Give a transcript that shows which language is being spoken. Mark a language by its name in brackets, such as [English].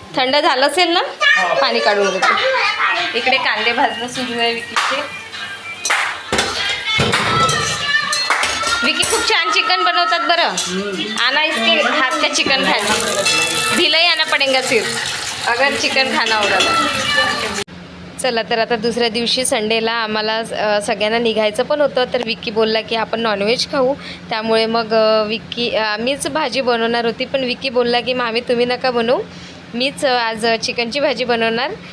[Marathi] थंड झालं असेल ना, पाणी काढून घेतो. इकडे कांदे भाजणं सुरू आहे विकीचे. विकी खूप छान चिकन बनवतात बरं. [Hindi] आना इसके हाथ का चिकन खाना. भिलई आना पडेगा सिर्फ अगर चिकन खाना होगा. [Marathi] चला तर आता दुसऱ्या दिवशी संडेला आम्हाला सगळ्यांना निघायचं पण होतं. तर विक्की बोलला की आपण नॉनव्हेज खाऊ. त्यामुळे मग विक्की मीच भाजी बनवणार होती, पण विक्की बोलला की मामी तुम्ही नका बनवू, मीच आज चिकनची भाजी बनवणार.